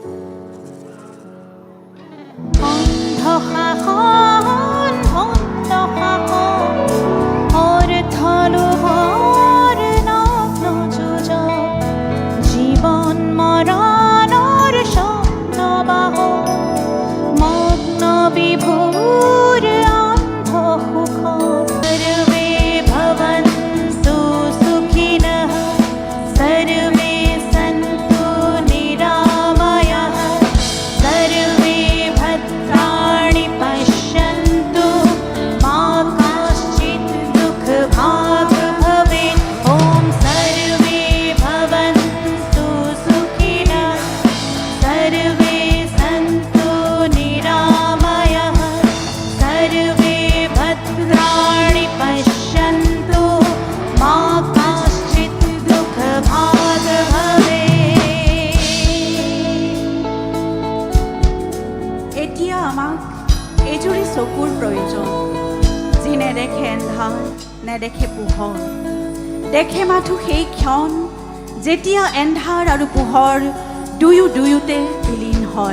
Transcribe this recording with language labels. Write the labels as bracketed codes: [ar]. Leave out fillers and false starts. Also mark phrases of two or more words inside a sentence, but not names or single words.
[as] জীবন মরণর স্বপ্নবাহ মগ্ন বিভোর অন্ধ সুখ [sa] সর্বে ভবন্তু সুখিনঃ সর্বে সন্তু নিরাময়ঃ সর্বে ভদ্রাণি পশ্যন্তু মা কশ্চিৎ দুঃখ ভাগ ভবেৎ। ওম সর্বে ভবন্তু সুখিনঃ সর্বে সন্তু নিরাময়ঃ সর্বে ভদ্রাণি পশ্যন্তু মা কশ্চিৎ দুঃখ ভাগ ভবেৎ। [as] এতিয়া আমাক এজুৰি চকুৰ প্ৰয়োজন, যি নেদেখে এন্ধাৰ নেদেখে পোহৰ। দেখে মাথো সেই ক্ষণ, যেতিয়া এন্ধাৰ আৰু পোহৰ দুয়োতে বিলীন হয়।